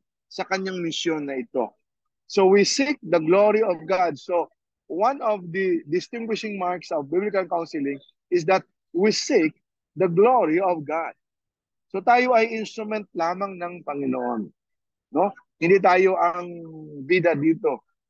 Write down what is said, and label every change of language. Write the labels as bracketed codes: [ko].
[tl] Sa kanyang misyon na ito. [en] So we seek the glory of God. So one of the distinguishing marks of biblical counseling is that we seek the glory of God. [tl] So tayo ay instrument lamang ng Panginoon. No? Hindi tayo ang bida dito.